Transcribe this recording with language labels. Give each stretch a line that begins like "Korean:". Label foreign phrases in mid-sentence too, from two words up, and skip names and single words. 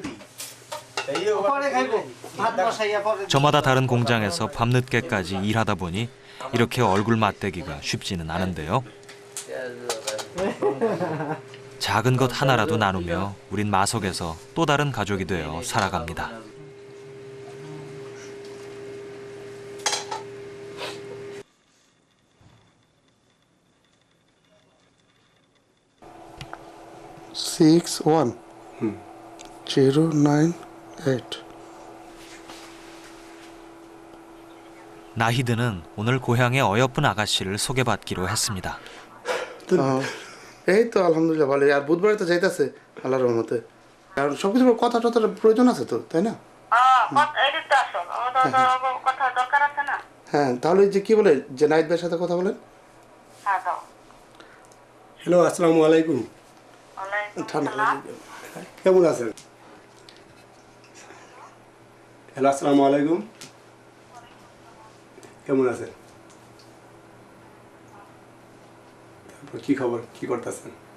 Korean: 저마다 다른 공장에서 밤늦게까지 일하다 보니 이렇게 얼굴 맞대기가 쉽지는 않은데요. 작은 것 하나라도 나누며 우린 마석에서 또 다른 가족이 되어 살아갑니다.
English: Six one 098.
Korean: 나히드는 오늘 고향의 어여쁜 아가씨를 소개받기로 했습니다.
Bangla: এই তো আলহামদুলিল্লাহ ভালো আর বুধবারে তো যাইতেছে আল্লাহর রহমতে আর সবকিছু কথা টথার প্রয়োজন আছে তো তাই না হ্যাঁ তাহলে যে কি বলে যে নাহিদ ভাইয়ের সাথে কথা বলেন হ্যালো
Arabic: السلام عليكم
Bangla: কেমন আছেন হ্যালো
Arabic: السلام عليكم
Bangla: কেমন আছেন তারপর কি খবর কি করতেছেন